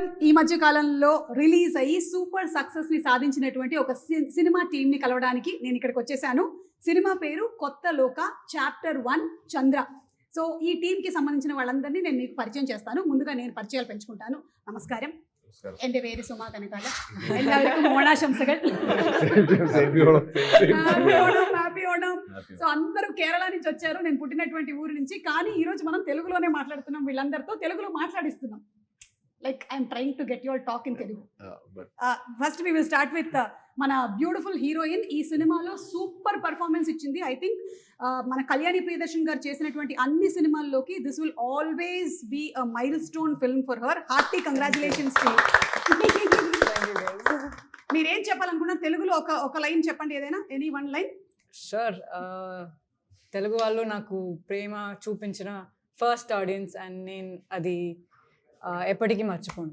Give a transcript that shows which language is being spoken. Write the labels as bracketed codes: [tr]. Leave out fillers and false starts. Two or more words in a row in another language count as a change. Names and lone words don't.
[te] ఈ మధ్య కాలంలో రిలీజ్ అయ్యి సూపర్ సక్సెస్ ని సాధించినటువంటి ఒక సినిమా టీమ్ ని కలవడానికి నేను ఇక్కడికి వచ్చేసాను. సినిమా పేరు కొత్త లోక చాప్టర్ 1 చంద్ర. సో ఈ టీమ్ కి సంబంధించిన వాళ్ళందరినీ నేను మీకు పరిచయం చేస్తాను. ముందుగా నేను పరిచయాలు పెంచుకుంటాను. నమస్కారం. [ml] എന്റെ പേര് സുമ കനകാല. എല്ലാവർക്കും ഓണാശംസകൾ. [en] Happy Onam. [te] సో అందరూ కేరళ నుంచి వచ్చారు, నేను పుట్టినటువంటి ఊరు నుంచి. కానీ ఈ రోజు మనం తెలుగులోనే మాట్లాడుతున్నాం, వీళ్ళందరితో తెలుగులో మాట్లాడిస్తున్నాం. [en] Like I'm trying to get you all talk in Telugu. First we will start with [te] మన బ్యూటిఫుల్ హీరోయిన్. ఈ సినిమాలో సూపర్ పర్ఫార్మెన్స్ ఇచ్చింది. [en] I think [te] మన కళ్యాణి ప్రియదర్శన్ గారు చేసినటువంటి అన్ని సినిమాల్లోకి [en] this will always be a milestone film for her. hearty congratulations. [te] మీరేం చెప్పాలనుకున్నా తెలుగులో ఒక లైన్ చెప్పండి, ఏదైనా [en] any one line. షూర్. [te] తెలుగు వాళ్ళు నాకు ప్రేమ చూపించిన [en] first audience [te] అండ్ నేను అది ఎప్పటికీ మర్చిపోను.